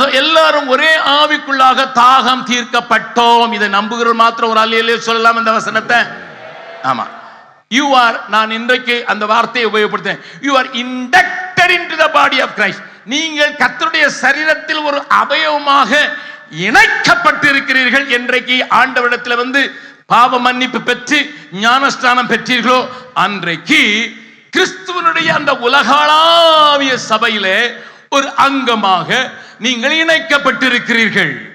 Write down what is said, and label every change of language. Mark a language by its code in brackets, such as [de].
[ta] எல்லாரும் ஒரே ஆவிக்குள்ளாக தாகம் தீர்க்கப்பட்டோம். இதை நம்புகிற மாத்திரம் ஒரு அல்லேலூயா சொல்லலாம் இந்த வசனத்தை. [en] ஆமா, you are, [ta] நான் இன்றைக்கு அந்த வார்த்தையை உபயோகப்படுத்தேன், [en] you are inducted into the body of Christ. [ta] நீங்கள் கர்த்தருடைய சரீரத்தில் ஒரு அவயவமாக இணைக்கப்பட்டிருக்கிறீர்கள். என்றைக்கு ஆண்டவரிடத்தில் வந்து பாவ மன்னிப்பு பெற்று ஞானஸ்நானம் பெற்றீர்களோ அன்றைக்கு கிறிஸ்துவனுடைய அந்த உலகளாவிய சபையிலே ஒரு அங்கமாக நீங்கள் இணைக்கப்பட்டிருக்கிறீர்கள்.